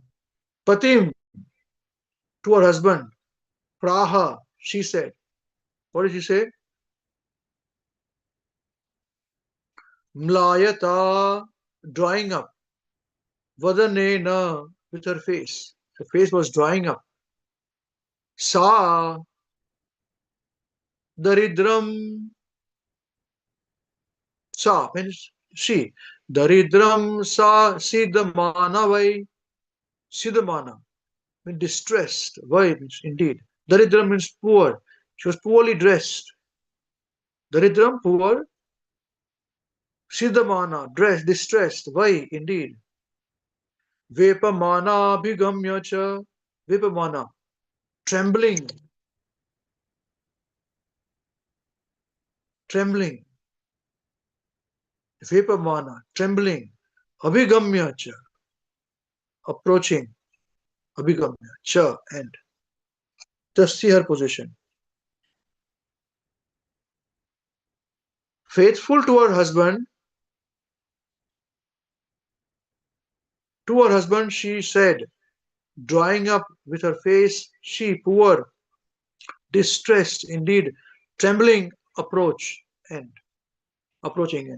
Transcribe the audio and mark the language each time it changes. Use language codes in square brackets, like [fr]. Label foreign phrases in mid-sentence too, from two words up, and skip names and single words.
[en] Patim, to her husband. Praha, she said. What did she say? Mlayata, drying up. Vadanena, with her face. Her face was drying up. [sa] Sa, daridram. [en] Sa means she. [sa] Daridram sa siddhamana vai. [en] Siddhamana means distressed. Vai means indeed. Daridram means poor. She was poorly dressed. Daridram, poor. Siddhamana, dressed, distressed. Vai indeed. [sa] Vepamana bhigamya cha. [en] Vepamana, trembling. Trembling. [sa] Vepamana, trembling. Abhigamya cha. [en] Approaching. [sa] Abhigamya cha, [en] and just see her position. Faithful to her husband, she said, drying up with her face, she, poor, distressed, indeed, trembling, approaching end.